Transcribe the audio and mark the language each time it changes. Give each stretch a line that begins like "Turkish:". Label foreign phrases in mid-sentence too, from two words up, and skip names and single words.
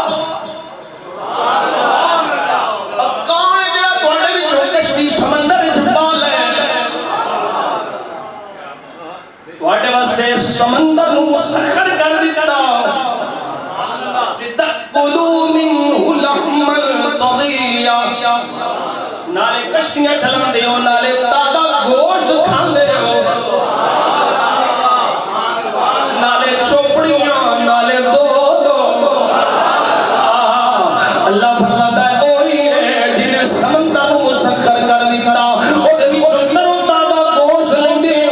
Punjabi: کون ہے جڑا تواڈے وچوں کشتی سمندر وچ پا لے تواڈے واسطے سمندر نوں مسخر کر دتا
Arabic: لِتَأْكُلُوا مِنْهُ لَحْمًا طَرِيًّا
Punjabi: نالے کشتیاں چلاندے ہو نالے تازہ گوشت کھاندے ہو اللہ فرماتا ہے کوئی ہے جنہیں سمندر مسخر کر دیتا او دے وچوں ترو تازہ گوشت